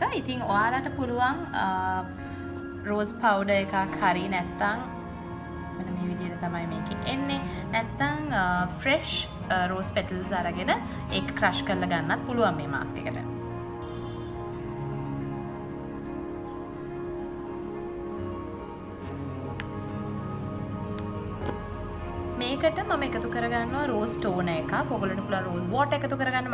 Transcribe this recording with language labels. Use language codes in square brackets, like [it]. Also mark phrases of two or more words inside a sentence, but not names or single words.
[si] ඉතින් ඔයාලට පුළුවන් [en] rose powder [si] එකක් හරි නැත්නම් මෙන්න මේ විදිහට තමයි මේකේ එන්නේ. නැත්නම් [en] fresh rose petals [si] අරගෙන ඒක crush කරලා ගන්නත් පුළුවන් මේ mask එකට. මේකට මම එකතු කරගන්නවා [en] rose toner [si] එකක්. ඔයගොල්ලන්ට පුළුවන් [en] rose water [si] එකතු කරගන්න.